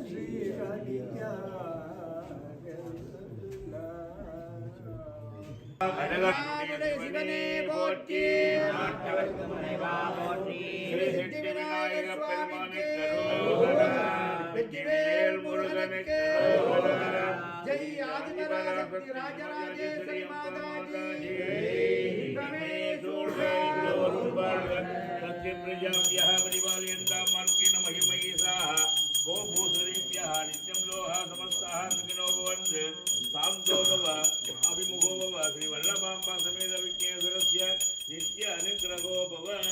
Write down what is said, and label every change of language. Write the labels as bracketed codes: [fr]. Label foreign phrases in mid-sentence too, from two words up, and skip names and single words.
[ta] அழகனுடைய சிவனே போற்றி ஸ்ரீ சித்தி விநாயக பெருமானுக்கு வெற்றிவேல் முருகனுக்கு ஜெய் ஆதிபராசக்தி ராஜராஜேஸ்வரி மாதாஜி கணேஷ் [sa] सत्यप्रजाभ्यः परिपालयन्तां मार्गेण महिमयेषाः गोभूषणेभ्यः नित्यं लोहाः समस्ताः सुखिनो भवन्तु शान्तो भव अभिमुखो भव श्रीवल्लभाम्बा समेत विघ्नेश्वरस्य नित्य अनुग्रहो भव